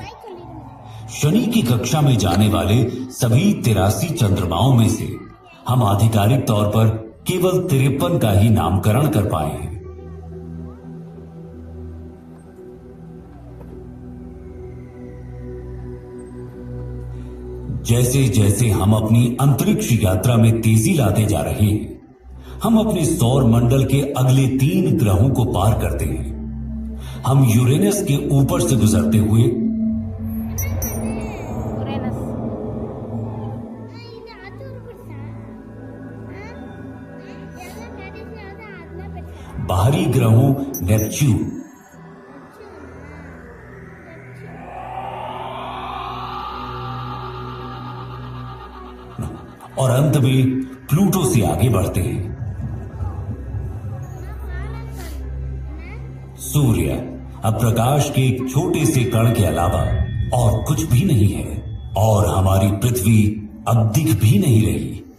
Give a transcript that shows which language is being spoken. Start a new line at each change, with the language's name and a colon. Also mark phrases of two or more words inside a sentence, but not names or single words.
Hindi: शनि की कक्षा में जाने वाले सभी 83 चंद्रमाओं में से हम आधिकारिक तौर पर केवल 53 का ही नामकरण कर पाए हैं। जैसे जैसे हम अपनी अंतरिक्ष यात्रा में तेजी लाते जा रहे हैं, हम अपने सौर मंडल के अगले 3 ग्रहों को पार करते हैं। हम यूरेनस के ऊपर से गुजरते हुए ಯುರೇನಸ್
Kannada: ಇದು ಅದು ಬಿಡ್ಸಾ ಎಲ್ಲ ಕಡೆಸಿ ಅದು ಅದನ್ನ ಬಿಡ್ಸಾ
Hindi: बाहरी ग्रहों नेपच्यून, और अंत में प्लूटो से आगे बढ़ते हैं। सूर्य अब प्रकाश के एक छोटे से कण के अलावा और कुछ भी नहीं है, और हमारी पृथ्वी अब दिख भी नहीं रही।